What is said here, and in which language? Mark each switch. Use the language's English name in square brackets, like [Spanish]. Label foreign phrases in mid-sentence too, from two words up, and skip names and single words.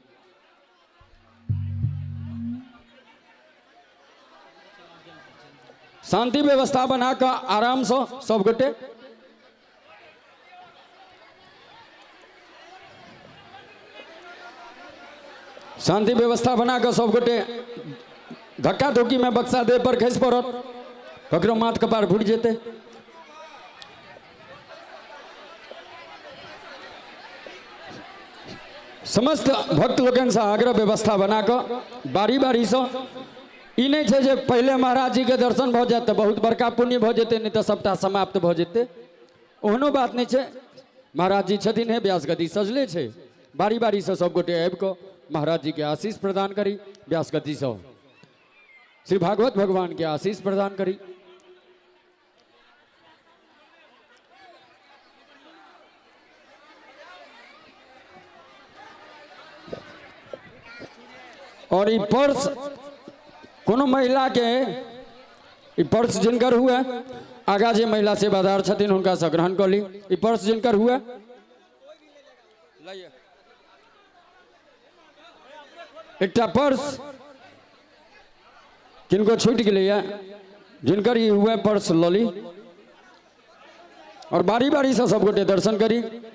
[Maithili] शांति व्यवस्था बनाकर आराम से सब गोटे शांति व्यवस्था बनाकर सब गोटे धक्का धुकी में बक्सा देह पर खस पड़त ककरो माथ कपार फूट जेते समस्त भक्त लोगन से आग्रह व्यवस्था बनाकर बारी बारी से ई नहीं छे जे पहले महाराज जी के दर्शन भ जाते बहुत बड़का पुण्य भ जेते नहीं तो सबटा समाप्त भ जेते ओहनो बात नहीं छे महाराज जी छथिन है व्यास गति सजले छे बारी बारी से सब गोटे आबि के महाराज जी के आशीष प्रदान करी व्यास गति से श्री भागवत भगवान के आशीष प्रदान करी और ई पर्स कोनो महिला के ई पर्स जिनकर हुए आगा जे महिला सेवादार छथिन हुनका से ग्रहण कर ली ई पर्स जिनकर हुए एकटा पर्स किनको छूट गया जिनकर ई हुए पर्स लली और बारी बारी से सब गोटे दर्शन करी